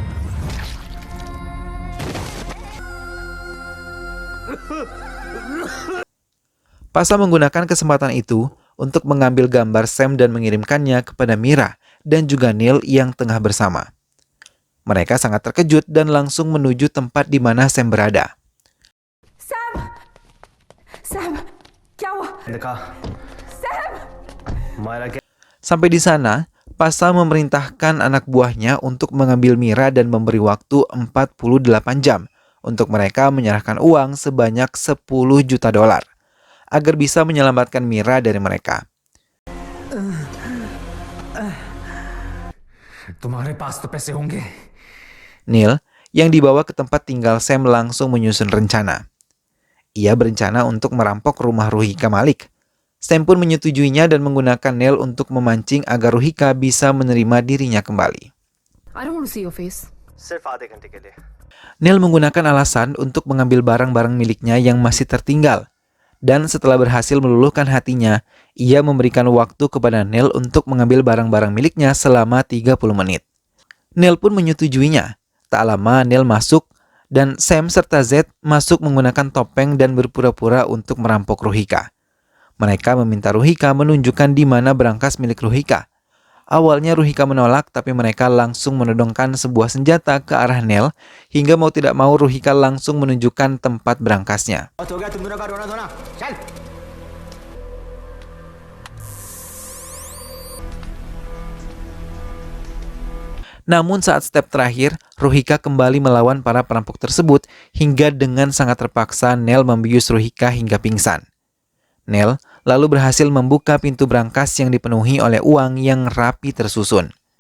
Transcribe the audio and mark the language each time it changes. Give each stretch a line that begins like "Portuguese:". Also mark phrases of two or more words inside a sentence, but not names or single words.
Indonesian: Pasha menggunakan kesempatan itu untuk mengambil gambar Sam dan mengirimkannya kepada Mira dan juga Neil yang tengah bersama. Mereka sangat terkejut dan langsung menuju tempat di mana Sam berada. Sam,
Hindi: क्या हुआ? देखा मायरा के
Indonesian: Sampai di sana, Pasha memerintahkan anak buahnya untuk mengambil Mira dan memberi waktu 48 jam untuk mereka menyerahkan uang sebanyak $10 juta agar bisa menyelamatkan Mira dari mereka.
Hindi: तुम्हारे पास तो पैसे होंगे
Indonesian: Neil, yang dibawa ke tempat tinggal Sam, langsung menyusun rencana. Ia berencana untuk merampok rumah Ruhika Malik. Sam pun menyetujuinya dan menggunakan Neil untuk memancing agar Ruhika bisa menerima dirinya kembali.
English: I don't want to see your face.
Hindi: सिर्फ आधे घंटे के लिए
Indonesian: Neil menggunakan alasan untuk mengambil barang-barang miliknya yang masih tertinggal. Dan setelah berhasil meluluhkan hatinya, ia memberikan waktu kepada Neil untuk mengambil barang-barang miliknya selama 30 menit. Neil pun menyetujuinya. Tak lama Neil masuk dan Sam serta Z masuk menggunakan topeng dan berpura-pura untuk merampok Ruhika. Mereka meminta Ruhika menunjukkan di mana berangkas milik Ruhika. Awalnya Ruhika menolak, tapi mereka langsung menodongkan sebuah senjata ke arah Neil hingga mau tidak mau Ruhika langsung menunjukkan tempat berangkasnya.
Hindi: हो गया तुम दोनों का रोना धोना चल
Indonesian: Namun saat step terakhir, Ruhika kembali melawan para perampok tersebut hingga dengan sangat terpaksa Neil membius Ruhika hingga pingsan. Neil lalu berhasil membuka pintu berangkas yang dipenuhi oleh uang yang rapi tersusun.